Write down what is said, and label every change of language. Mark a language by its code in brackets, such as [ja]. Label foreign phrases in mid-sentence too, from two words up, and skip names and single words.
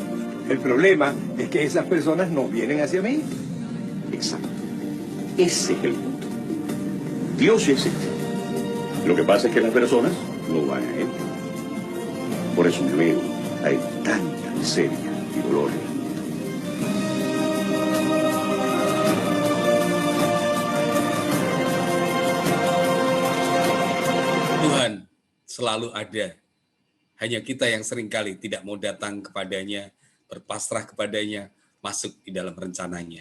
[es] El problema es que esas personas no vienen hacia mí. Exacto. Ese es el punto. Dios sí existe. Lo que pasa es que las personas no van a Él. Por eso luego hay tanta miseria y dolor en el mundo. [id] Tuhan selalu ada. Hanya kita yang seringkali tidak mau datang kepadanya, berpasrah kepadanya, masuk di dalam rencananya.